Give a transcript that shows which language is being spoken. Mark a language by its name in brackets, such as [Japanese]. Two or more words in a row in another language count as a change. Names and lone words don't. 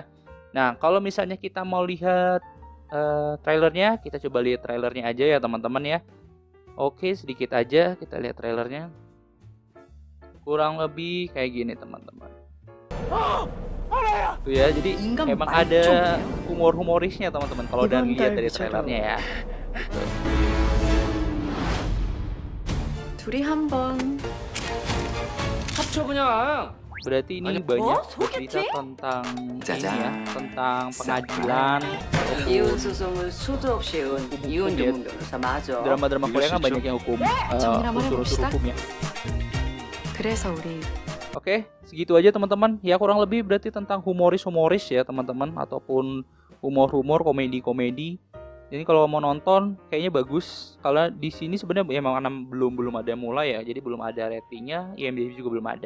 [Indonesian] Nah, kalau misalnya kita mau lihat trailernya, kita coba lihat trailernya aja ya teman-teman ya. Oke, sedikit aja kita lihat trailernya. Kurang lebih kayak gini teman-teman. Tuh ya, jadi emang ada humor-humorisnya teman-teman kalau dari lihat dari trailernya ya. Gitu. [Korean] 둘이 한번 합쳐 그냥. [Indonesian] Berarti ini banyak cerita tentang ini ya, tentang pengadilan, [Korean] 이혼 소송을 수도 없이 해온 이혼 전문 변호사 맞아. [Indonesian] drama-drama Korea kan banyak yang hukum, unsur-unsur hukumnya. [Korean] 그래서 우리 [Indonesian] Oke, segitu aja teman-teman. Ya kurang lebih berarti tentang humoris ya teman-teman, ataupun humor-humor, komedi-komedi. Jadi kalau mau nonton kayaknya bagus. Kalau di sini sebenarnya emang belum ada mulai ya, jadi belum ada ratingnya, IMDb juga belum ada.